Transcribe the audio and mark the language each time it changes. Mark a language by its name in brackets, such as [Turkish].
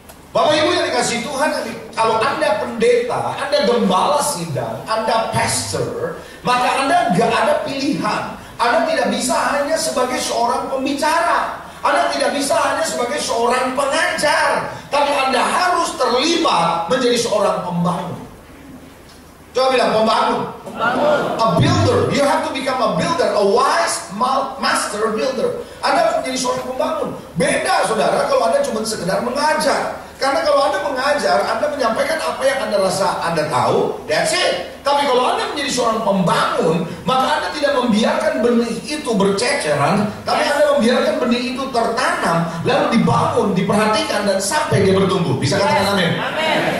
[Indonesian] Bapak Ibu yang dikasih Tuhan, kalau Anda pendeta, Anda gembala sidang, Anda pastor, maka Anda gak ada pilihan. Anda tidak bisa hanya sebagai seorang pembicara, Anda tidak bisa hanya sebagai seorang pengajar, tapi Anda harus terlibat menjadi seorang pembangun. Coba bilang pembangun. [English] A builder. You have to become a builder, a wise master builder. [Indonesian] Anda harus menjadi seorang pembangun. Beda saudara kalau Anda cuma sekedar mengajar. Karena kalau Anda mengajar, Anda menyampaikan apa yang Anda rasa Anda tahu, [English] that's it. [Indonesian] Tapi kalau Anda menjadi seorang pembangun, maka Anda tidak membiarkan benih itu berceceran, tapi Anda membiarkan benih itu tertanam, lalu dibangun, diperhatikan, dan sampai dia bertumbuh. Bisa katakan amin? Amin.